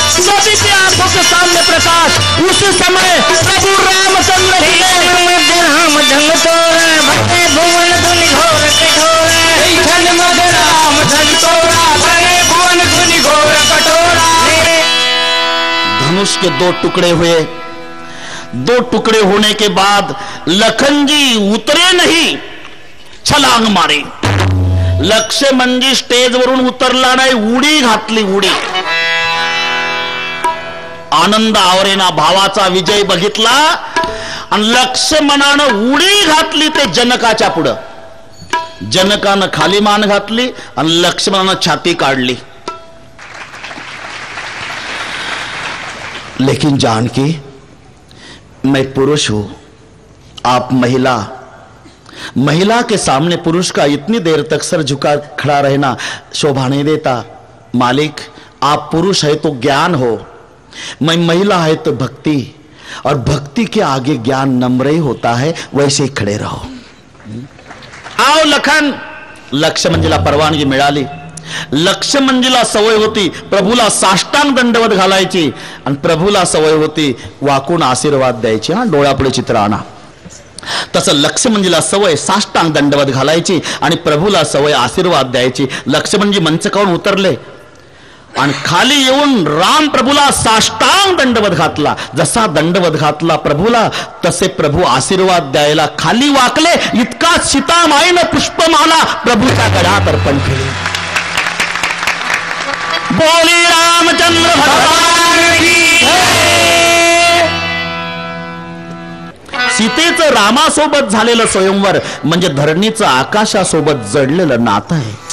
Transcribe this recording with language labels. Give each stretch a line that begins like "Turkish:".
Hindi: सभी की आंखों के सामने प्रकाश। उसी समय प्रभु रामचंद्र राम धन तोरा भटे भुवन धुनि घोर कठोरा, राम धन तोरा भटे भुवन धुनि घोर कठोरा। धनुष के दो टुकड़े हुए। दो टुकड़े होने के बाद लखन जी उतरे नहीं, छलांग मारी।
Marathi: लक्ष्मण जी स्टेज वरून उतरला नाही, उडी घातली, उडी। आनंद आवरेना भावाचा विजय बघितला आणि लक्ष्मणानं उडी घातली ते जनकाच्या पुढं। जनकानं खाली मान घातली आणि लक्ष्मणानं छाती काढली।
Hindi: लेकिन जानकी, मैं पुरुष हूं, आप महिला। महिला के सामने पुरुष का इतनी देर तक सर झुका खड़ा रहना शोभा नहीं देता। मालिक, आप पुरुष है तो ज्ञान हो, मैं महिला है तो भक्ति, और भक्ति के आगे ज्ञान नम्र ही होता है। वैसे ही खड़े रहो। आओ लखन।
Marathi: लक्ष्मणजीला परवानगी मिळाली। लक्ष्मणजीला सवय होती प्रभूला साष्टांग दंडवत घालायची आणि प्रभूला सवय होती वाकून आशीर्वाद द्यायची। डोळ्यापुढे चित्र आणा। तसं लक्ष्मणजीला सवय साष्टांग दंडवत घालायची आणि प्रभूला सवय आशीर्वाद द्यायची। लक्ष्मणजी मंचकावरून उतरले आणि खाली येऊन राम प्रभूला साष्टांग दंडवत घातला। जसा दंडवत घातला प्रभूला, तसे प्रभू आशीर्वाद द्यायला खाली वाकले। इतका सीतामाईनं पुष्पमाला प्रभूच्या गळ्यात अर्पण केली।
Hindi: बोली रामचंद्र भगवान की जय।
Marathi: सीतेचं रामासोबत झालेलं स्वयंवर म्हणजे धरणीचं आकाशासोबत जडलेलं नातं आहे।